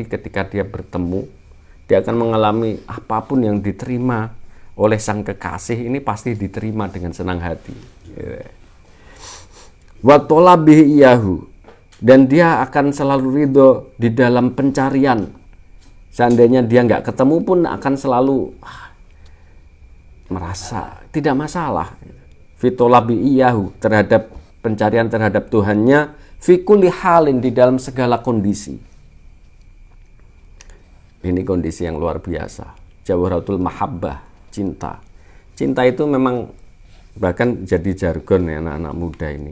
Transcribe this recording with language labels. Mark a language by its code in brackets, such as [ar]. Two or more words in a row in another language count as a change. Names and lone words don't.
[id] Ketika dia bertemu, dia akan mengalami apapun yang diterima oleh sang kekasih, ini pasti diterima dengan senang hati. [ar] وطلبه إياه, [id] dan dia akan selalu ridho di dalam pencarian. Seandainya dia nggak ketemu pun akan selalu merasa tidak masalah. [ar] في طلبه إياه, [id] terhadap pencarian terhadap Tuhannya, [ar] في كل حال, [id] di dalam segala kondisi. Ini kondisi yang luar biasa. [ar] جوهرة المحبة, [id] cinta. Cinta itu memang bahkan jadi jargon ya anak-anak muda ini.